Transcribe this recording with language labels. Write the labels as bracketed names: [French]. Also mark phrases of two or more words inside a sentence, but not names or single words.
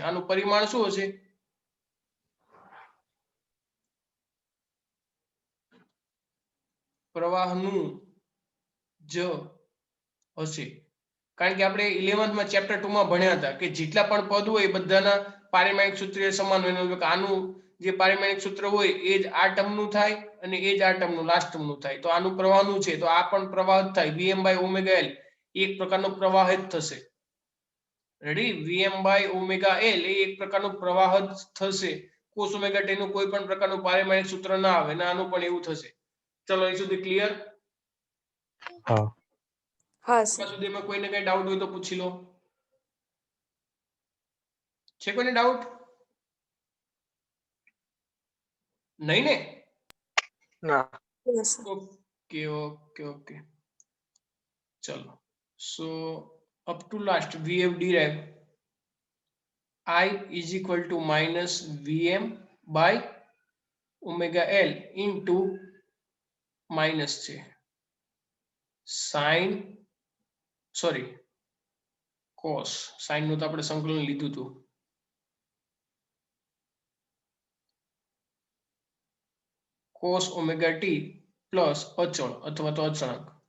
[Gujarati] આનું પરિમાણ શું હશે? પ્રવાહનું જ હશે. કારણ કે આપણે 11th માં ચેપ્ટર 2 માં ભણ્યા હતા કે જેટલા પણ પદ હોય એ બધાના પારિમાણિક સૂત્ર સમાન હોય. એનો આનું જે પારિમાણિક સૂત્ર હોય એ જ આ ટર્મનું થાય અને એ જ આ ટર્મનું લાસ્ટ ટર્મનું થાય. તો આનું પ્રવાહનું છે તો આ પણ પ્રવાહ જ થાય. [English] Vm by omega L [Gujarati] એક પ્રકારનો પ્રવાહ જ થશે. રેડી? [English] Vm by omega L [Gujarati] એ એક પ્રકારનો પ્રવાહ જ થશે. [English] cos omega t [Gujarati] નું કોઈ પણ પ્રકારનું પારિમાણિક સૂત્ર ના આવે ને આનું પણ એવું થશે. ચલો અહીં સુધી ક્લિયર? હા હા સર. ત્યાં સુધીમાં કોઈને કઈ ડાઉટ હોય તો પૂછી લો. છે કોઈને ડાઉટ? નહીં ને? ના. [English] yes sir. okay okay okay. ચલો. So up to last we have derived I is equal to minus Vm by omega L into minus [Gujarati] છે sin cos sin નું તો આપણે સંકલન લીધું હતું. [English] cos omega t [Gujarati] પ્લસ અચળ અથવા તો અચળાંક.